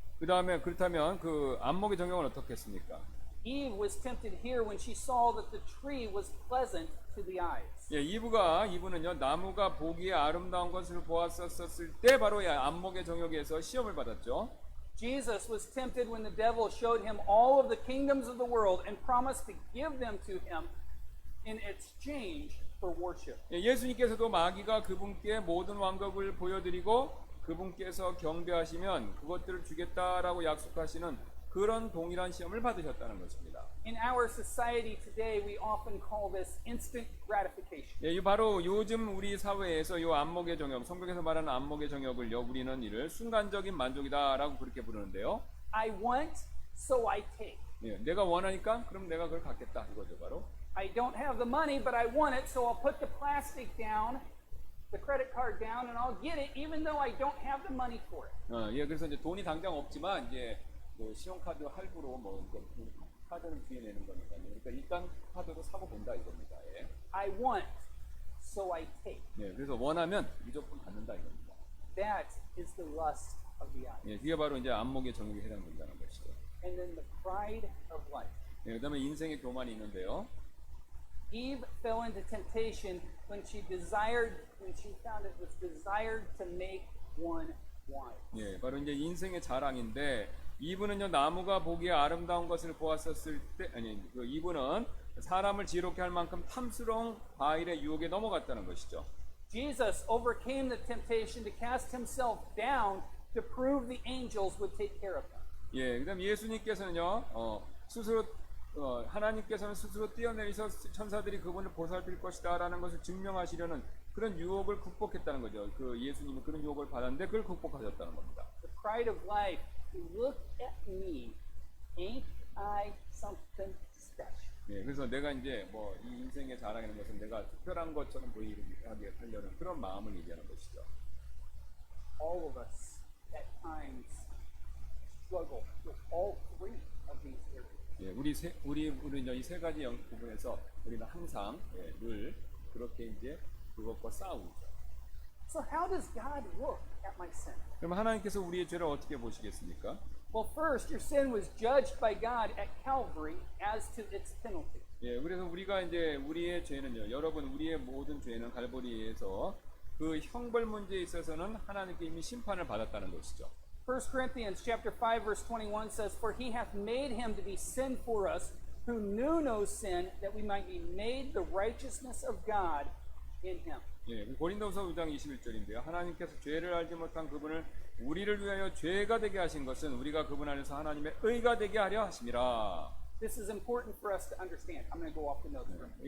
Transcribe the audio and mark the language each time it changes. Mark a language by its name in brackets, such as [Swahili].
[Korean] 그다음에 그렇다면 그 안목의 정욕은 어떻겠습니까? [English] Eve was tempted here when she saw that the tree was pleasant to the eyes. [Korean] 예, 이브는요 나무가 보기에 아름다운 것을 보았었을 때 바로 이 안목의 정욕에서 시험을 받았죠. [English] Jesus was tempted when the devil showed him all of the kingdoms of the world and promised to give them to him in exchange for worship. [Korean] 예, 예수님께서도 마귀가 그분께 모든 왕국을 보여드리고 그분께서 경배하시면 그것들을 주겠다라고 약속하시는 그런 동일한 시험을 받으셨다는 것입니다. [English] In our society today, we often call this instant gratification. [Korean] 예, 바로 요즘 우리 사회에서 이 안목의 정욕, 성경에서 말하는 안목의 정욕을요, 우리는 이를 순간적인 만족이다라고 그렇게 부르는데요. [English] I want, so I take. [Korean] 예, 내가 원하니까 그럼 내가 그걸 갖겠다 이거죠, 바로. [English] I don't have the money, but I want it, so I'll put the plastic down, the credit card down, and I'll get it, even though I don't have the money for it. [Korean] 예, 그래서 이제 돈이 당장 없지만 이제 그 신용카드 할부로 뭐 카드는 뒤에 내는 거니까요. 그러니까 일단 카드로 사고 본다 이겁니다. 예. [English] I want, so I take. [Korean] 예, 그래서 원하면 무조건 갖는다 이겁니다. [English] That is the lust of the eye. [Korean] 예, 그게 바로 이제 안목의 정욕에 해당된다는 것이죠. [English] And then the pride of life. [Korean] 예, 그다음에 인생의 교만이 있는데요. [English] Eve fell into temptation when she found it was desired to make one wise. [Korean] 예, 바로 이제 인생의 자랑인데 이분은요 나무가 보기에 아름다운 것을 보았었을 때 이분은 사람을 지혜롭게 할 만큼 탐스러운 과일의 유혹에 넘어갔다는 것이죠. [English] Jesus overcame the temptation to cast himself down to prove the angels would take care of him. [Korean] 예, 그다음 예수님께서는요 스스로 하나님께서는 스스로 뛰어내리서 천사들이 그분을 보살필 것이다라는 것을 증명하시려는 그런 유혹을 극복했다는 거죠. 그 예수님은 그런 유혹을 받았는데 그걸 극복하셨다는 겁니다. [English] The pride of life. Look at me. Ain't I something special? [Korean] 예, 그래서 내가 이제 뭐 이 인생의 자랑이라는 것은 내가 특별한 것처럼 보이게 하려는 그런 마음을 얘기하는 것이죠. [English] All of us at times struggle with all three of these areas. [Korean] 예, 우리 이 세 가지 부분에서 우리는 항상 늘 그렇게 이제 그것과 싸우죠. [English] So how does God look at my sin? [Korean] 그럼 하나님께서 우리의 죄를 어떻게 보시겠습니까? [English] Well, first, your sin was judged by God at Calvary as to its penalty. [Korean] 예, 그래서 우리가 이제 우리의 죄는요, 여러분 우리의 모든 죄는 갈보리에서 그 형벌 문제에 있어서는 하나님께 이미 심판을 받았다는 것이죠. [English] 1 Corinthians chapter 5 verse 21 says, For he hath made him to be sin for us, who knew no sin, that we might be made the righteousness of God in him. [Korean] 예, 고린도서 5장 21절인데요. 하나님께서 죄를 알지 못한 그분을 우리를 위하여 죄가 되게 하신 것은 우리가 그분 안에서 하나님의 의가 되게 하려 하심이라. [English] This is important for us to understand. I'm going to go off the notes for a minute.